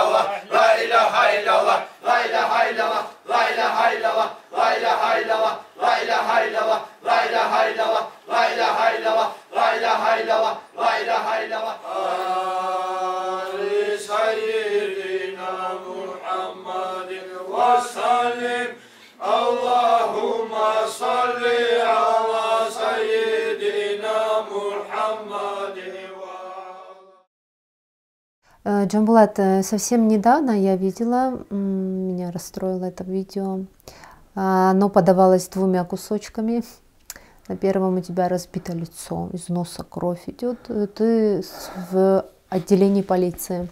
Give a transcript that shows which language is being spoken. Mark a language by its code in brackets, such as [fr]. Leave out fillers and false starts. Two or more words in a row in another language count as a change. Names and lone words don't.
[ar] الله لا إله إلا الله لا إله إلا الله لا إله إلا الله لا إله إلا الله لا إله إلا الله لا إله إلا الله لا إله إلا الله لا إله إلا الله لا إله إلا الله سيدنا محمد وسلم اللهم صل على سيدنا محمد. [ru] Джамбулат, совсем недавно я видела, меня расстроило это видео. Оно подавалось двумя кусочками. На первом у тебя разбито лицо, из носа кровь идет. Ты в отделении полиции.